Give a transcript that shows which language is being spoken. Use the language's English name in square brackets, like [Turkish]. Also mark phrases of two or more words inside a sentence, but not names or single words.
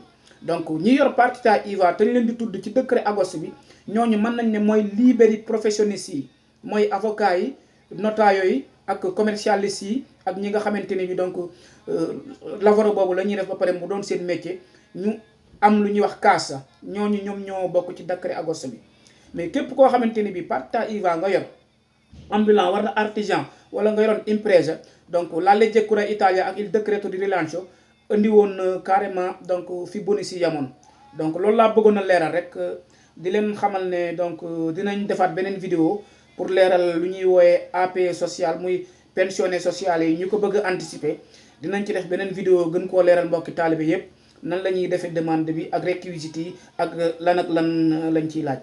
[Wolof] donc ñi yor [Italian] partita IVA [Wolof] te ñu leen di tudd ci décret agosto bi ñooñu mën nañ ne mooy [Italian] liberi professionniste [Wolof] yi mooy avocat yi notaio yi ak commercialiste yi ak ñi nga xamante ne bi donc lavoro boobu la ñuy def ba pare mu doon seen métier ñu am lu ñuy wax cassa ñooñu ñoom ñoo bokk ci décret agosto bi. mais képp koo xamante ne bi [Italian] partita IVA [Wolof] nga yor ambulant wala artisan wala nga yoroon impresa donc [Italian] la legge Cura Italia [Wolof] ak [Italian] il decreto di rilancio [Wolof] indi woon carrément donc fi bonus yi yamoon. donc loolu laa bëggoon a leeral rek di leen xamal ne donc dinañ defaat beneen vidéo pour leeral lu ñuy wooyee APE social muy pensionné social yi ñu ko bëgg a anticiper dinañ ci def beneen vidéo gën koo leeral mbokki taalibe yépp nan la ñuy defee demande bi ak réquisites yi ak lan ak lan lañ ciy laajte.